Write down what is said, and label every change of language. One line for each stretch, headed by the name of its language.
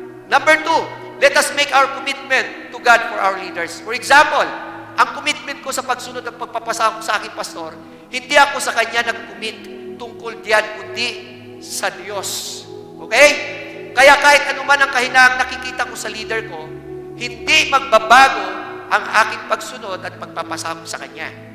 English: Number 2, let us make our commitment to God for our leaders. For example,
Filipino: ang commitment ko sa pagsunod at pagpapasakop sa aking pastor, hindi ako sa kanya nag-commit tungkol diyan, kundi sa Diyos. Okay? Kaya kahit anuman ang kahinaang nakikita ko sa leader ko, hindi magbabago ang aking pagsunod at pagpapasakop sa Kanya.